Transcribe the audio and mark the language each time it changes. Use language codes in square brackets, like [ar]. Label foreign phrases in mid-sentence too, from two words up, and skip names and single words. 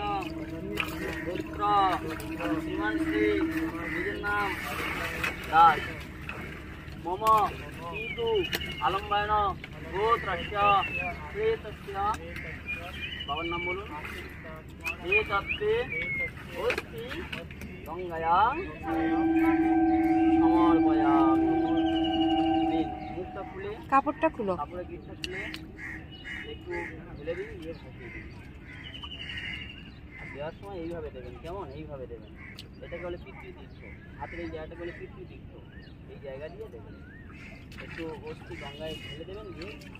[bn] পুত্র শ্রীমান শ্রী নিজের নাম দাস মম কিন্তু [sa] আলম্বয়ন গোত্রস্য শ্রেতস্য, [bn] বাবার নাম বলুন, [sa] এতত্তে अस्ति गंगायां समर्पयामि। [bn] মুখটা খুলে, কাপড়টা খুলো, কাপড়ের গিটটা খুলে একটু ঢেলে দিন, দিয়ে বসিয়ে দিন। দেওয়ার সময় এইভাবে দেবেন, কেমন এইভাবে দেবেন, এটাকে বলে পিতৃতীর্থ, হাতের এই জায়গাটাকে বলে পিতৃতীর্থ, এই জায়গা দিয়ে দেবেন, একটু অস্থি গঙ্গায় ঢেলে দেবেন, দিয়ে